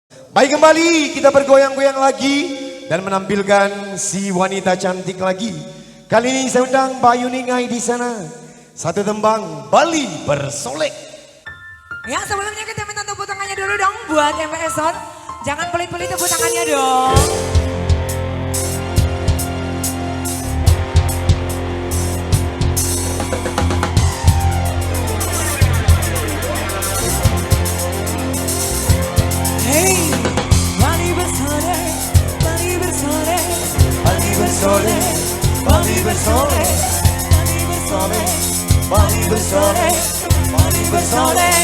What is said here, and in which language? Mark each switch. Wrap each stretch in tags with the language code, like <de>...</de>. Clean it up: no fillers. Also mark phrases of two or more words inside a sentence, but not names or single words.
<id>Baik, kembali kita bergoyang-goyang lagi dan menampilkan si wanita cantik lagi. Kali ini saya undang Mbak Yuningai di sana. Satu tembang Bali Bersolek. Ya, sebelumnya kita minta tepuk tangannya dulu dong buat MPS Sound. Jangan pelit-pelit tepuk tangannya dong. Hey, Bali bersolek, Bali bersolek, Bali bersolek, Bali bersolek, Bali bersolek, Bali bersolek, Bali bersolek.</id>